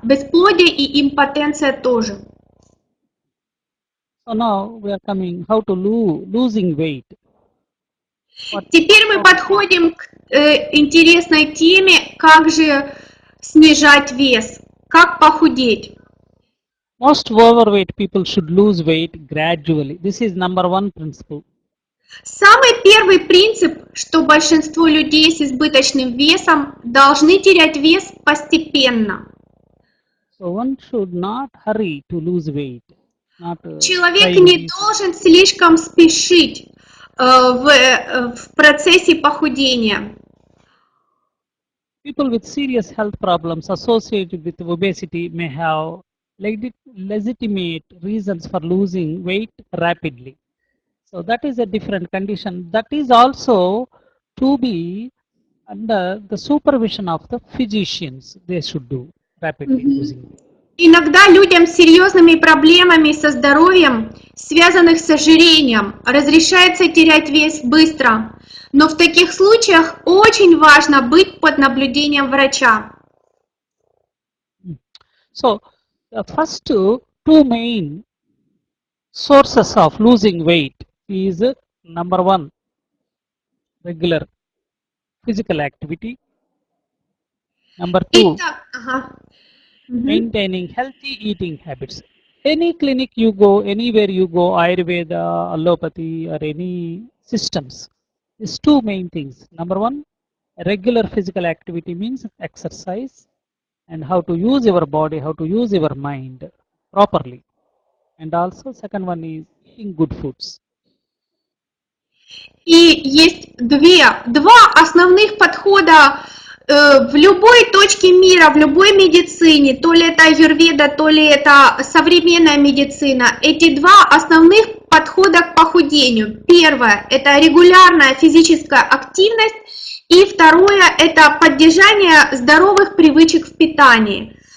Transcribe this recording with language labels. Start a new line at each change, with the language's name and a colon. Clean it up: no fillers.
Russian: Бесплодие и импотенция тоже.
English: So now we are coming how to losing weight.
Russian: Теперь мы подходим к интересной теме, как же снижать вес, как похудеть.
English: Most overweight people should lose weight gradually. This is number one principle.
Russian: Самый первый принцип, что большинство людей с избыточным весом должны терять вес постепенно.
English: So one should not hurry to lose weight.
Russian: Человек не должен слишком спешить в процессе похудения.
English: People with serious health problems associated with obesity may have legitimate reasons for losing weight rapidly. So that is a different condition. That is also to be under the supervision of the physicians. They should do rapidly losing weight.
Russian: Иногда людям с серьезными проблемами со здоровьем, связанных с ожирением, разрешается терять вес быстро. Но в таких случаях очень важно быть под наблюдением врача.
English: So the first two main sources of losing weight is number one, regular physical activity. Number two, maintaining healthy eating habits. Any clinic you go, anywhere you go, Ayurveda, allopathy or any systems, these two main things. Number one, regular physical activity means exercise and how to use your body, how to use your mind properly. And also second one is eating good foods.
Russian: И есть два основных подхода в любой точке мира, в любой медицине, то ли это аюрведа, то ли это современная медицина. Эти два основных подхода к похудению. Первое – это регулярная физическая активность, и второе – это поддержание здоровых привычек в питании.